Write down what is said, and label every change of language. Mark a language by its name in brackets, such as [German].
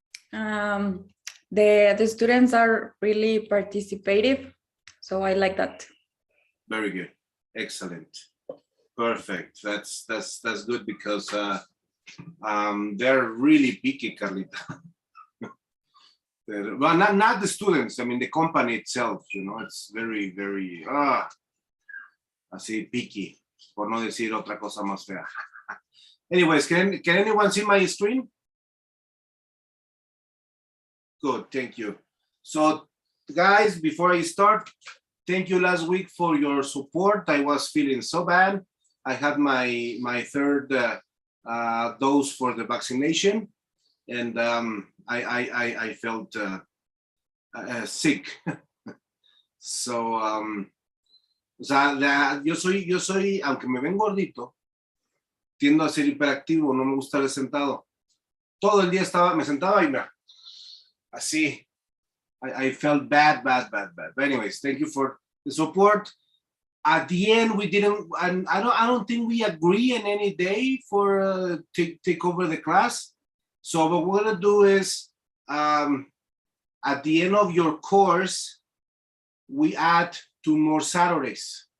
[English] The students are really participative, so I like that. Very good. Excellent. Perfect. That's good because they're really picky, Carlita. Well, not the students. I mean, the company itself. You know, it's very, very [Spanish] así [English] picky, [Spanish] por no decir otra cosa más fea. [English] Anyways, can anyone see my screen? Good, thank you. So, guys, before I start, thank you last week for your support. I was feeling so bad. I had my third dose for the vaccination, and I felt sick. So, [Spanish] o sea, yo soy, aunque me ven gordito, tiendo a ser hiperactivo, no me gusta estar sentado. Todo el día me sentaba y así. [English] I felt bad. But anyways, thank you for the support. At the end, we didn't, and I don't think we agree in any day for take over the class. So what we're gonna do is, at the end of your course, we add 2 more Saturdays.